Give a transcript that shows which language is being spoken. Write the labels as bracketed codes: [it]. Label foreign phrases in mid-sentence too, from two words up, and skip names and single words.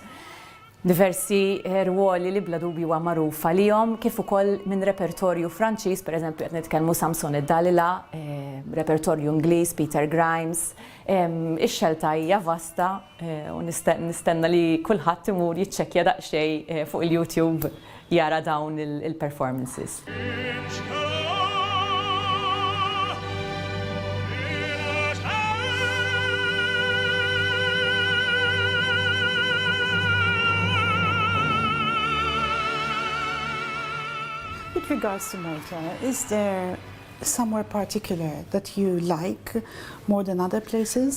[mt] Diversi ruoli li bla dubju huwa magħrufa lihom, kif ukoll minn repertorju Franċiż, pereżempju qed nitkellmu Samson id-Dalila, repertorju Ingliż, Peter Grimes. Ix-xelta hija vasta u nistenna li kulħadd imur jiċċekkja daqsxejn fuq il-YouTube jara dawn il-performances. [en] With regards to Malta, is there somewhere particular that you like more than other places?